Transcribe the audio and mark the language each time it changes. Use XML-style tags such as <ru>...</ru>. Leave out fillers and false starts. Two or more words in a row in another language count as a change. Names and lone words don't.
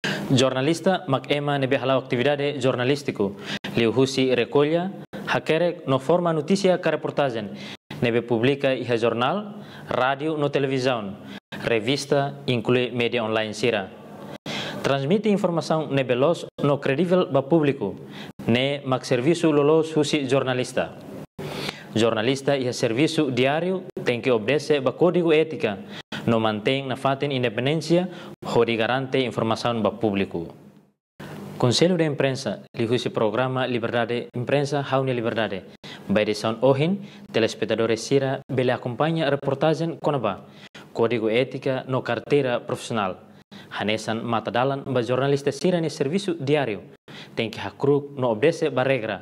<tet>Jornalista Ema nebe halau</tet> <pt>atividade jornalístico.</pt> <tet>Liu Husi recolha, hakerek no forma notícia ka reportagem. Nebe publica iha jornal, rádio no televisão, revista, inclui media online sira. Transmite informação nebe los no credível ba público, ne mak serviço lolos husi jornalista. Jornalista iha serviço diário</tet> <pt>tem que obedecer</pt> <tet>ba código ética, no mantém na faten independência, hori garante informação ba público. Conselho de Imprensa, lihusi programa Liberdade Imprensa, Haune Liberdade. By edição Ohin, telespectadores sira bele acompanha reportagem konaba,</tet> <pt>código ética</pt> <tet>no</tet> <pt>carteira profissional.</pt> <tet>Hanesan matadalan ba jornalista sira ni serviço diário,</tet> <pt>tem que</pt> <tet>hakruk no obedece ba regra.</tet>